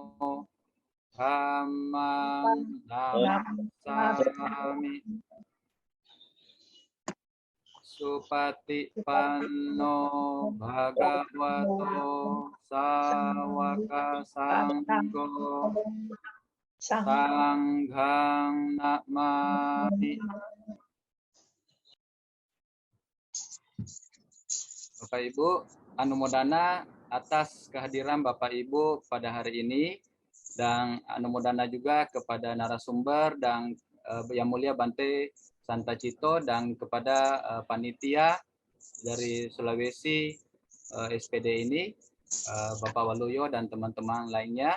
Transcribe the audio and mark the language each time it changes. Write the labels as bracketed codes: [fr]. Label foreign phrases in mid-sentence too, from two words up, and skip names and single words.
[pi] Dhammang Namasami Supatipanno Bhagavato Sawaka Sangho Sanghang Namami. [id] Bapak Ibu, anumodana atas kehadiran Bapak Ibu pada hari ini, dan anumodana juga kepada narasumber dan Yang Mulia Bante Santacito dan kepada panitia dari Sulawesi SPD ini, Bapak Waluyo dan teman-teman lainnya.